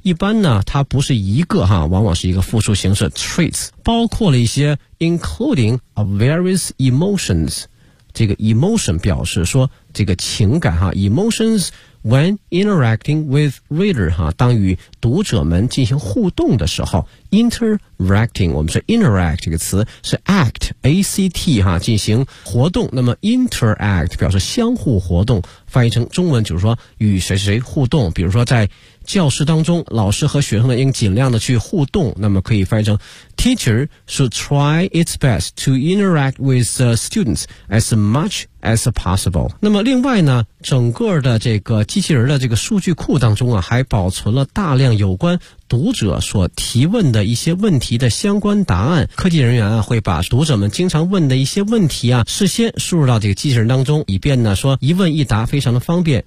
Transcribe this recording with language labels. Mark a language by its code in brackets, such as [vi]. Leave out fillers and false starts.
[zh] 一般呢它不是一个哈，往往是一个复数形式 traits， 包括了一些 [en] including a various emotions， [zh] 这个 emotion 表示说这个情感哈， [en] emotionsWhen interacting with reader [zh] 哈，当与读者们进行互动的时候 ，interacting 我们说 interact 这个词是 act A C T 哈，进行活动。那么 interact 表示相互活动，翻译成中文就是说与谁谁互动。比如说在教室当中，老师和学生呢应尽量的去互动。那么可以翻译成 [en] teacher should try its best to interact with the students as much as possible。 [zh] 那么另外呢，整个的这个机器人的这个数据库当中啊，还保存了大量有关读者所提问的一些问题的相关答案。科技人员啊，会把读者们经常问的一些问题啊，事先输入到这个机器人当中，以便呢说一问一答非常的方便。